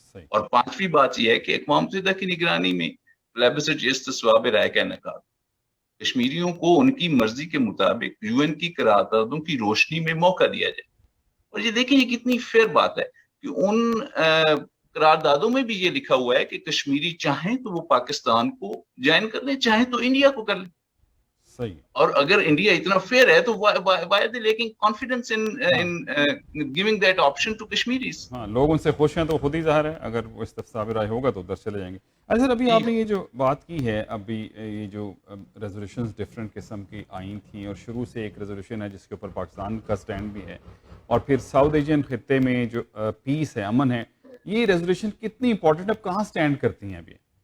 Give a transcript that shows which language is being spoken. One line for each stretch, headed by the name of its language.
Urdu: اور پانچویں بات یہ ہے کہ اقوام متحدہ کی نگرانی میں پلیبسٹ استصواب رائے کا انعقاد کشمیریوں کو ان کی مرضی کے مطابق یو این کی قراردادوں کی روشنی میں موقع دیا جائے. اور یہ دیکھیں یہ کتنی فیئر بات ہے کہ ان قراردادوں میں بھی یہ لکھا ہوا ہے کہ کشمیری چاہیں تو وہ پاکستان کو جوائن کر لیں, چاہیں تو انڈیا کو کر لیں. صحیح. اور اگر انڈیا اتنا فیئر ہے تو
English: why are they lacking confidence in giving that option to Kashmiris?
Urdu: ہاں, لوگ ان سے خوش ہیں تو خود ہی ظاہر ہے, اگر وہ استصواب رائے ہوگا تو ادھر چلے جائیں گے. اچھا سر, ابھی آپ نے یہ جو بات کی ہے, ابھی یہ جو ریزولوشنز ڈفرینٹ قسم کی آئی تھیں اور شروع سے ایک ریزولوشن ہے جس کے اوپر پاکستان کا سٹینڈ بھی ہے, اور پھر ساؤتھ ایشین خطے میں جو پیس ہے, امن ہے, یہ ریزولوشن کتنی امپورٹنٹ, اب کہاں سٹینڈ کرتی ہیں ابھی؟